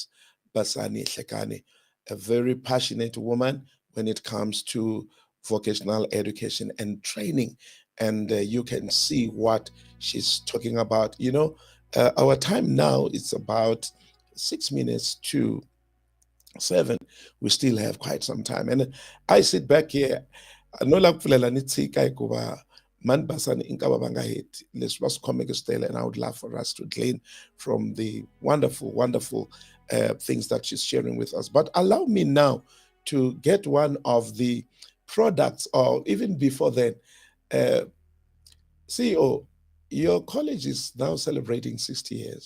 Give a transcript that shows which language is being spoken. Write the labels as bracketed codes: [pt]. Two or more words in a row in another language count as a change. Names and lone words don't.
[en] Basani Hlekane, a very passionate woman when it comes to vocational education and training. And you can see what she's talking about. Our time now is about 6 minutes to 7. We still have quite some time. And I sit back here, [ts] nola kufulela nitsika hikuva mani basani inkava va nga heti leswi va swi khomeke swi [en] and I would love for us to glean from the wonderful things that she's sharing with us. But allow me now to get one of the products, or even before then, CEO, your college is now celebrating 60 years.